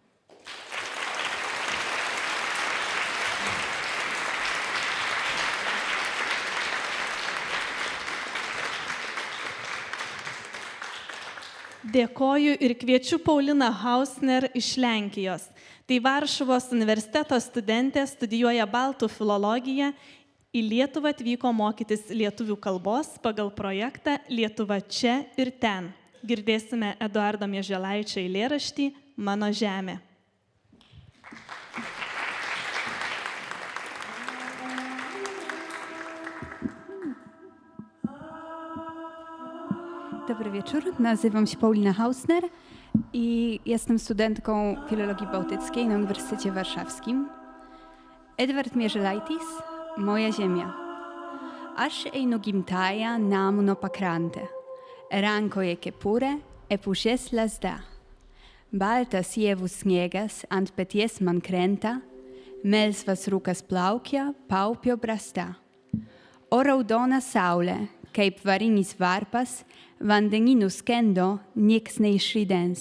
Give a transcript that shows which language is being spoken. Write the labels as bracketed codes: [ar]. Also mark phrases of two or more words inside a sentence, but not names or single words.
[lt] Dėkoju ir kviečiu Pauliną Hausner iš Lenkijos. Tai Varšuvos universiteto studentė, studijuoja baltų filologiją, į Lietuvą atvyko mokytis lietuvių kalbos pagal projektą Lietuva čia ir ten. Girdėsime Eduardo Mieželaičio eilėraštį Mano žemė. [pl] Dobry wieczór, nazywam się Paulina Hausner i jestem studentką filologii bałtyckiej na Uniwersytecie Warszawskim. Edward Mieželaitis, Moja ziemia. [lt] Aš einu gimtaja Nemuno pakrante, rankoje kepurė, pušės lazda. Baltas ievų sniegas ant peties man krenta, melsvas rūkas plaukia, paupio brasta. O raudona saulė, kaip varinis varpas, vandeninų skendo nieks neišridens.